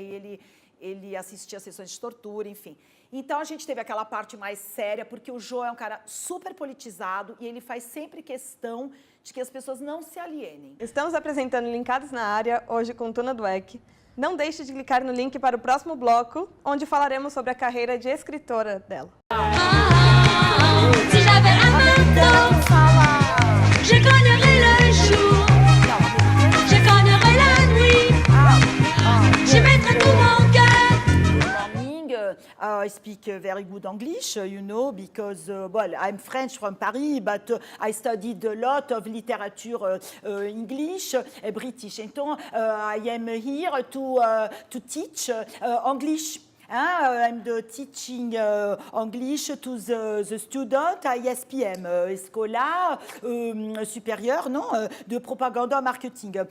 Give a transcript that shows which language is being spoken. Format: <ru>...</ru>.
<pt>E ele assistia a sessões de tortura, enfim. Então, a gente teve aquela parte mais séria, porque o Jô é um cara super politizado e ele faz sempre questão de que as pessoas não se alienem. Estamos apresentando Linkados na Área, hoje com Tuna Dweck. Não deixe de clicar no link para o próximo bloco, onde falaremos sobre a carreira de escritora dela.</pt> <fr>Si j'avais un marteau, je cognerais le jour, je cognerais la nuit, je mettrais tout mon cœur</fr> <en>I speak very good English, you know, because, well, I'm French from Paris, but I studied a lot of literature English, British. Então, I am here to teach English. I'm teaching English to the student à ISPM, Escola Supérieure de Propaganda Marketing.</en>